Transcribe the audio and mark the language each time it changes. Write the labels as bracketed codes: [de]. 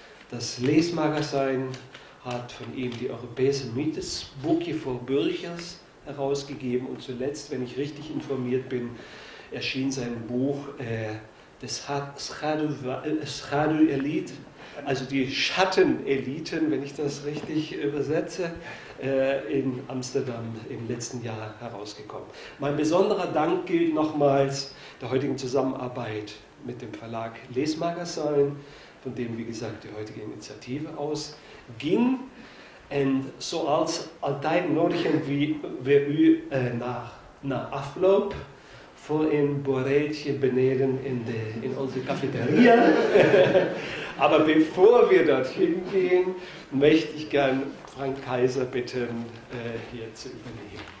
[de] Das Leesmagazijn hat von ihm die Europese Mythesboekje voor Burgers herausgegeben und zuletzt, wenn ich richtig informiert bin, erschien sein Buch des Schaduw-Elite, also die Schatteneliten, wenn ich das richtig übersetze, in Amsterdam im letzten Jahr herausgekommen. Mein besonderer Dank gilt nochmals der heutigen Zusammenarbeit mit dem Verlag Leesmagazijn, von dem, wie gesagt, die heutige Initiative ausging. [nl] En zoals altijd nodigen we u na afloop voor een borreltje beneden in onze cafeteria. [de] Aber bevor wir dorthin gehen, möchte ich gern Frank Kaiser bitten, hier zu übernehmen.